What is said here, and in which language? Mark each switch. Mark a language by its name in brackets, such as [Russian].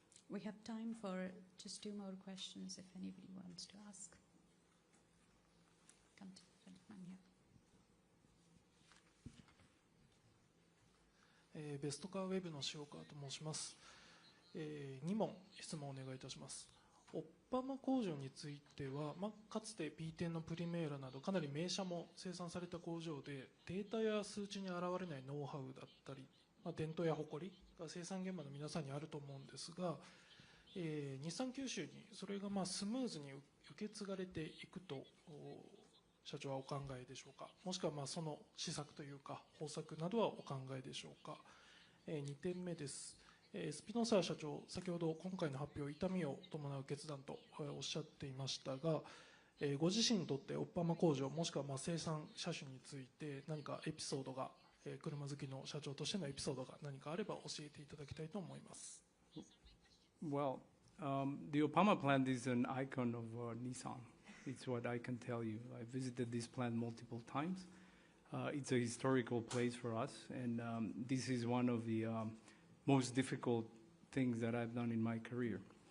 [English] We have time for just 2 more questions if anybody wants to ask. Come to the gentleman here. [Japanese] ベストカーウェブの塩川と申します。2問質問をお願いいたします。オッパマ工場については、かつて P10 のプリメーラなどかなり名車も生産された工場で、データや数値に現れないノウハウだったり、伝統や誇りが生産現場の皆さんにあると思うんですが、日産九州にそれがスムーズに受け継がれていくと社長はお考えでしょうか。もしくはその施策というか方策などはお考えでしょうか。 2点目です。スピノサー社長、先ほど今回の発表、痛みを伴う決断とおっしゃっていましたが、ご自身にとってオッパマ工場もしくは生産車種について何かエピソードが、車好きの社長としてのエピソードが何かあれば教えていただきたいと思います。 [English] Well, the Oppama plant is an icon of Nissan. It's what I can tell you. I visited this plant multiple times. It's a historical place for us, and this is one of the most difficult things that I've done in my career.